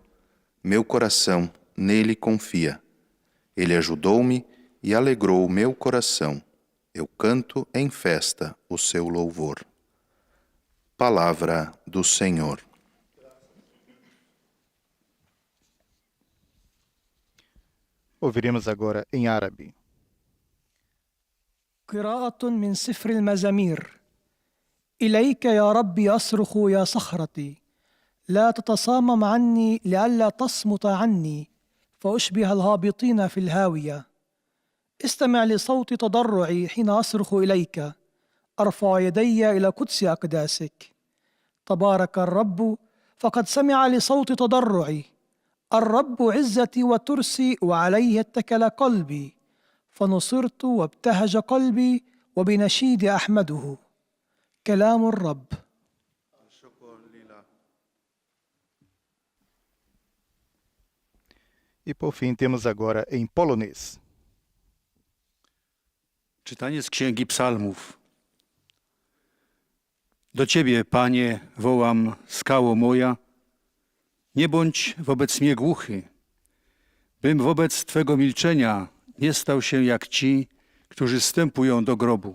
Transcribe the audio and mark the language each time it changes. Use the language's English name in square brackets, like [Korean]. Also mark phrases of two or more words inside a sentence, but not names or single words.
[Portuguese] Meu coração nele confia. Ele ajudou-me e alegrou meu coração. Eu canto em festa o seu louvor. Palavra do Senhor. Ouviremos agora em árabe. [Arabic] قراءة من سفر المزامير. إليك يا ربي أصرخ يا صخرتي، لا تتصامم عني لئلا تصمت عني فأشبه الهابطين في الهاوية. استمع لصوت تضرعي حين أصرخ إليك، أرفع يدي إلى قدس أقداسك. تبارك الرب فقد سمع لصوت تضرعي. الرب عزتي وترسي وعليه اتكل قلبي، فنصرت وابتهج قلبي وبنشيد أحمده. كلام الرب. [Portuguese] E por fim temos agora em polonês. [Polish] Czytanie z Księgi Psalmów. Do Ciebie, Panie, wołam, skało moja. Nie bądź wobec mnie głuchy, bym wobec Twego milczenia nie stał się jak ci, którzy wstępują do grobu.